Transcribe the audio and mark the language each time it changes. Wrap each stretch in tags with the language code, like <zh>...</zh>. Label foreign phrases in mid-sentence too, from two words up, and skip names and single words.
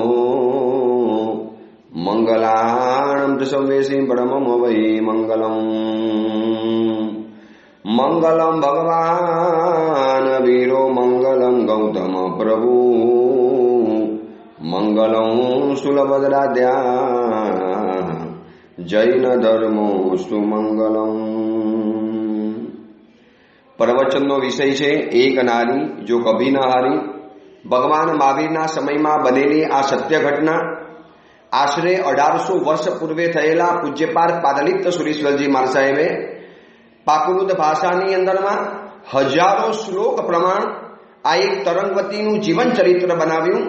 <sa>मंगलाणं च सव्येषे परमं वै मंगलम् मंगलम भगवान वीरो मंगलम गौतम प्रभु मंगलम सुलभद्राद्या जैन धर्मोस्तु मंगलम।</sa> <gu>प्रवचनનો વિષય છે</gu> <hi>एक नारी जो कभी न हारी।</hi> <gu>ભગવાન મહાવીરના સમયમાં બનેલી આ સત્ય ઘટના આશરે 1800 વર્ષ પૂર્વે થયેલા પૂજ્યપાદ પાદલિપ્ત સુરેશ્વરજી મહારાજ સાહેબે પાકૃત ભાષાની અંદરમાં હજારો શ્લોક પ્રમાણ આ એક તરંગવતીનું જીવન ચરિત્ર બનાવ્યું।</gu>